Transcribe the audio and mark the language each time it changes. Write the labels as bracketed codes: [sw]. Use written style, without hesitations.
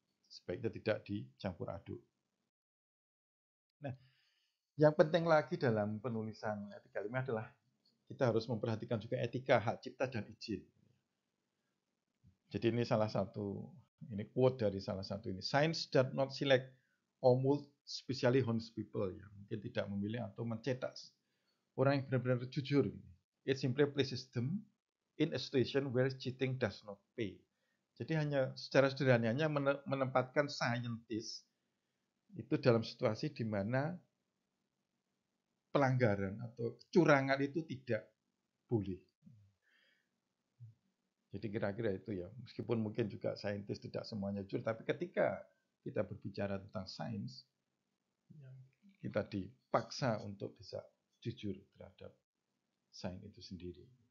[id] Sebaiknya tidak dicampur aduk. Nah, yang penting lagi dalam penulisan etika ilmiah adalah kita harus memperhatikan juga etika, hak cipta, dan izin. Jadi ini salah satu, ini quote dari salah satu ini. [en] Science does not select [id] Omul, [en] especially honest people, [id] ya mungkin tidak memilih atau mencetak orang yang benar-benar jujur. [en] It simply places them in a situation where cheating does not pay. [id] Jadi hanya secara sederhananya menempatkan scientist itu dalam situasi di mana pelanggaran atau kecurangan itu tidak boleh. Jadi kira-kira itu ya, meskipun mungkin juga saintis tidak semuanya jujur, tapi ketika kita berbicara tentang sains, kita dipaksa untuk bisa jujur terhadap sains itu sendiri.